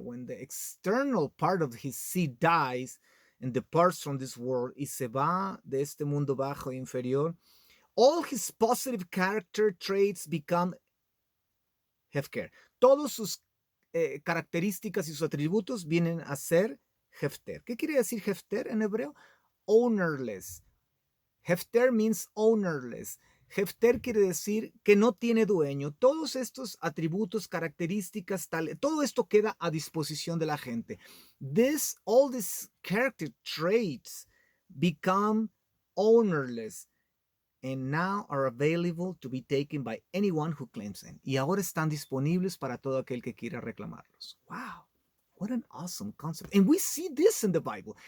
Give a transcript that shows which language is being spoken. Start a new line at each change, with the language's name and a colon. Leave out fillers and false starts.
English: When the external part of his seed dies and departs from this world
Spanish: y se va de este mundo bajo e inferior,
English: all his positive character traits become hefker.
Spanish: Todos sus características y sus atributos vienen a ser hefter. ¿Qué quiere decir hefter en hebreo?
English: Ownerless. Hefter means ownerless.
Spanish: Hefter quiere decir que no tiene dueño. Todos estos atributos, características, todo esto queda a disposición de la gente.
English: All these character traits become ownerless and now are available to be taken by anyone who claims them.
Spanish: Y ahora están disponibles para todo aquel que quiera reclamarlos.
English: Wow. What an awesome concept. And we see this in the Bible.